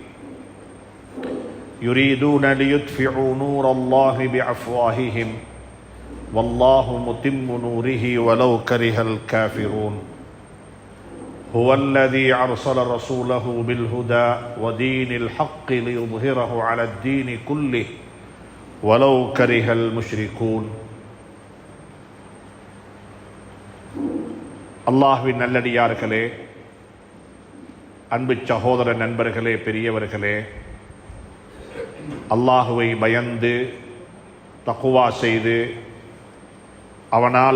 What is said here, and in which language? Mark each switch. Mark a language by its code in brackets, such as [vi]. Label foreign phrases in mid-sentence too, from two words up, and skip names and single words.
[ar] يريدون ليطفئوا نور الله بأفواههم والله متم نوره ولو كره الكافرون هو الذي أرسل رسوله بالهدى ودين الحق ليظهره على الدين كله ولو كره المشركون [ta] அல்லாஹ்வின் நல்லடியார்களே, அன்பு சகோதர நண்பர்களே, பெரியவர்களே, அல்லாஹுவை பயந்து தக்குவா செய்து அவனால்